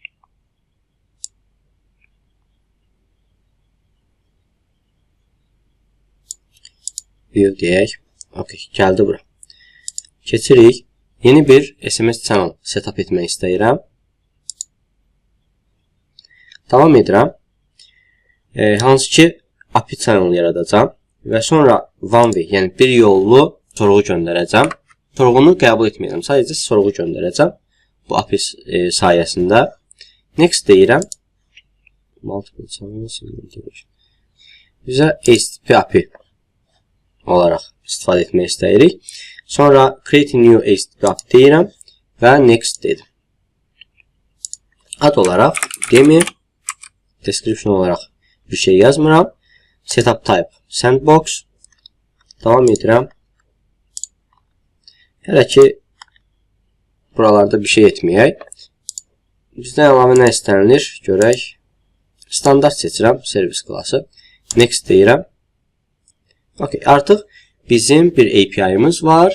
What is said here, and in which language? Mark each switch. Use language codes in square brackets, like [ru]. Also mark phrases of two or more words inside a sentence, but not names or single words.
[az] View deyək. Gəldi bura. Keçirik. Yeni bir [en] SMS channel setup [az] etmək istəyirəm. Davam edirəm. Hansı ki [en] API channel [az] yaradacağım və sonra [en] one way, [az] yəni bir yollu sorğu göndərəcəm. Sorğunu qəbul etməyəcəm, sadəcə sorğu göndərəcəm bu API sayəsində. Next deyirəm. [en] Multiple channels. [az] Bizə HTTP API olaraq istifadə etmək istəyirik. Sonra [en] create new HTTP API [az] deyirəm və next dedim. Ad olaraq demir, description olaraq bir şey yazmıram. [en] Setup type sandbox. [az] Davam edirəm. Hələ ki buralarda bir şey etməyək. Bizdən əlavə nə istənilir? Görək. Standart seçirəm. Servis klası. Next deyirəm. Artıq bizim bir API-imiz var.